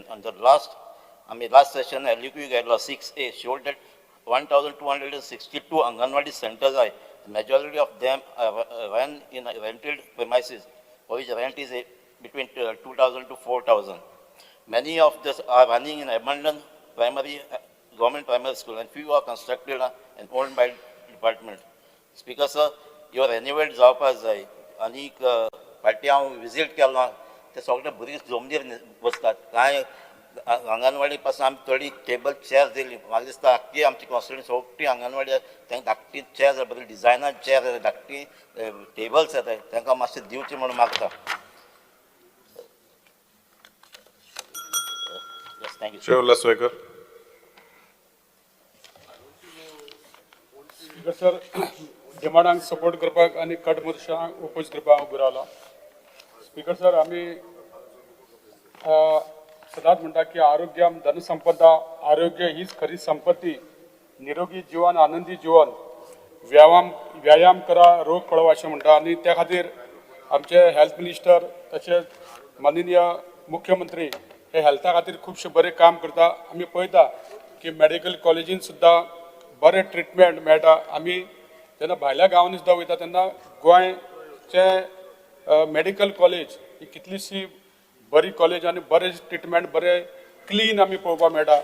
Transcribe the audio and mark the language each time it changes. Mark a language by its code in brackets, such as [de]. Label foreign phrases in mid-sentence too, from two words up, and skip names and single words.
[en] On the last session, LUQ Guidelines 6A showed that 1,262 Anganwadi centers are, the majority of them are run in rented premises, for which rent is between 2,000 to 4,000. Many of these are running in abandoned government primary school, and few are constructed and owned by department. Speaker, sir, your renovate [kok] जावपास जाय आनी फाटी हांव विजीट केलो ते सगळे भुरगे जमनीर बसतात कांय अंगणवाडी पासून आमी थोडी [en] table chair [kok] दिली म्हाका दिसता आख्खी आमची कॉन्स्टिट्युन्सी सगळी अंगणवाडी तांकां धाकटी चेअर बरी [en] designer chair [kok] धाकटी टेबल्स येताय तांकां मातशें दिवचें म्हणून मागता. [en] Thank you. Chair Laswekar. [kok] सर डिमांडांक सपोर्ट करपाक आनी कट मोर्चांक ओपोज करपाक उबो रावला. [en] Speaker sir, [kok] आमी सदांच म्हणटा की [sa] आरोग्यम धनसंपदा, [kok] आरोग्य हीच खरी संपत्ती. [mr] निरोगी जीवन, आनंदी जीवन, व्यायाम करा, रोग पळवा [kok] अशें म्हणटा. आनी त्या खातीर आमचे [en] health minister [kok] तशेंच माननीय मुख्यमंत्री हे हेल्था खातीर खुबशे बरें काम करता. आमी पळयता की मेडिकल कॉलेजीन सुद्दां बरें ट्रिटमेंट मेळटा. आमी जेन्ना भायल्या गांवांनी सुद्दां वयता तेन्ना गोंयचे [en] medical college [kok] ही कितलीशी बरी कॉलेज आनी बरें ट्रिटमेंट बरें क्लीन आमी पळोवपाक मेळटा.